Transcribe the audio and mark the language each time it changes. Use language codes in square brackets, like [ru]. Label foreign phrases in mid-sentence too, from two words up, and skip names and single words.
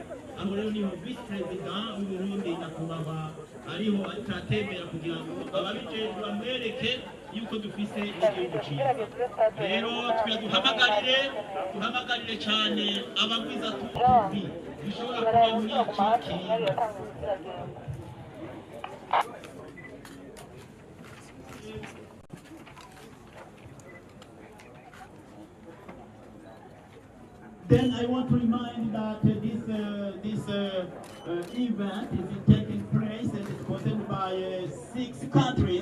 [rn] Aho rero niho vice president w'Uburundi nyakubahwa ariho atatembera kugira ngo ababijejwe bamwereke yuko dufise igihugu cyiza. Rero duhamagarire cyane abagwiza tubi bishobora kuba muri iki kintu. [en] Then I want to remind that this event is taking place and is sponsored by 6 countries.